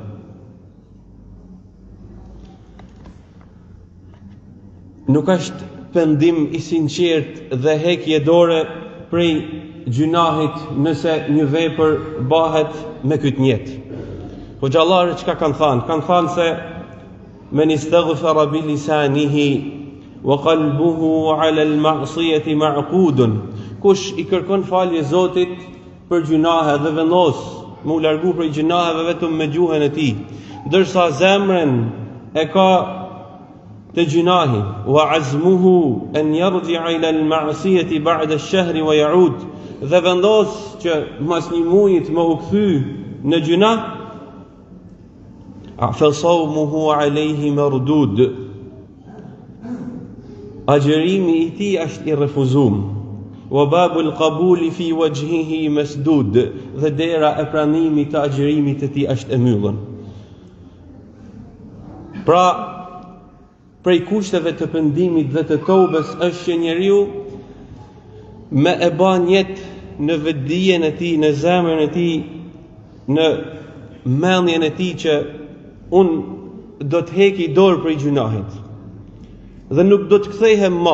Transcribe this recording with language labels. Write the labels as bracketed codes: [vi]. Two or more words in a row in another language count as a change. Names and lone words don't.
[sq] Nuk është pendim i sinqert dhe heqje dore prej gjunahit nëse një vepër bëhet me këtë niyet. Hoxhallarët çka kanë thënë? Kanë thënë se [ar] من استغفر بلسانه وقلبه على المعصية معقود. [sq] Kush i kërkon falje Zotit për gjunahe dhe vendos mu largu prej gjunaheve vetëm me gjuhën e tij, ndërsa zemrën e ka të gjunahi, [ar] وعزمه أن يرجع إلى المعصية بعد الشهر ويعود, [sq] dhe vendos që mas një muji të më u kthy në gjunah, [ar] فصومه عليه مردود. [sq] Agjerimi i tij është i refuzuar. [ar] وباب القبول في وجهه مسدود, [sq] dhe dera e pranimit të agjerimit të tij është e mbyllur. Pra, prej kushteve të pendimit dhe të tobës është që njeriu me e ban jetë në vetdijen e tij, në zemrën e tij, në mendjen e tij që unë do të heki dorë prej gjunahit dhe nuk do të kthehem më.